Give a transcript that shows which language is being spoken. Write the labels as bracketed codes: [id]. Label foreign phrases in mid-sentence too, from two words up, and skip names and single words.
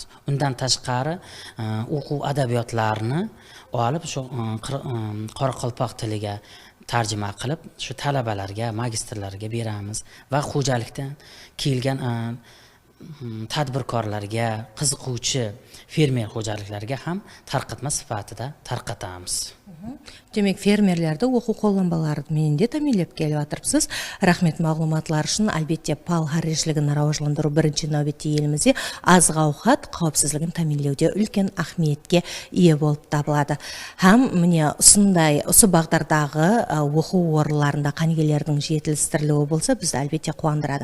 [uz] Undan tashqari o'quv adabiyotlarini olib shu Qoraqalpoq tiliga tarjima qilib shu talabalarga, magistrlarga beramiz va xo'jalikdan kelgan tadbirkorlarga, qiziquvchi fermer xo'jaliklarga ham tarqatma sifatida tarqatamiz. [kaa] Демек, фермерлерді оқу қолданбаларымен де тәмелеп келіп жатырсыз. Рахмет мағлұматлар үшін. Әлбетте пал харешілігін рауажландыру бірінші нәубетте елімізде азық ауқат қауіпсіздігін тәмелеуде үлкен ахметке ие болып табылады. Һәм міне осы бағдардағы оқу орындарында қанегелердің жетілдірілуі болса, бізді әлбетте қуандырады.